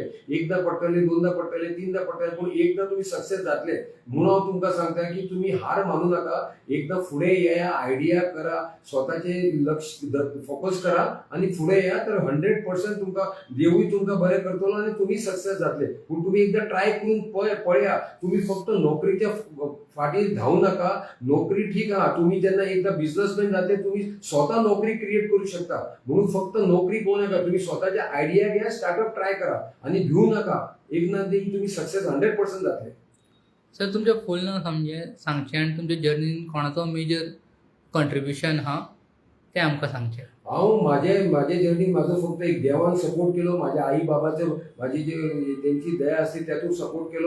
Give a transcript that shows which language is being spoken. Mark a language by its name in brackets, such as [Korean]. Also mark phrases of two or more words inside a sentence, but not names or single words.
[Konkani] एकदा पडटले, दोनदा पडटले, तीनदा पडटले, पूण एकदा तुम्ही सक्सेस जातले. म्हणून हांव तुमकां सांगता की तुम्ही हार मानू नाका. एकदा फुडें येया, आयडिया करा, स्वताचे लक्ष फोकस करा आणि फुडें या तर 100% तुमकां देवूय तुमकां बरें करतलो आणि तुम्ही सक्सेस जातले. पूण तुम्ही एकदा ट्राय करून पळया. तुम्ही फक्त नोकरीच्या फाटी धावू नका. नोकरी ठीक आहा, तुम्ही जेन्ना एकदा बिझनेसमॅन जातले तुम्ही स्वतः नोकरी क्रिएट करू शकता. म्हणून फक्त नोकरी घेऊ नका. तुम्ही स्वतःचे आयडिया घ्या, स्टार्टअप ट्राय करा आणि भिवू नका. एक ना एक तुम्ही सक्सेस 100% जातले. सर तुमच्या फूल नांव सांगचें आनी तुमच्या जर्नीन कोणाचो [English] major contribution [Konkani] आहा तें आमकां सांगचें. हांव म्हाजे जर्नीन म्हाजो फक्त एक देवान सपोर्ट केलो, म्हाज्या आई बाबाचो म्हाजी जे तेंची दया आसली तातूंत सपोर्ट केलो.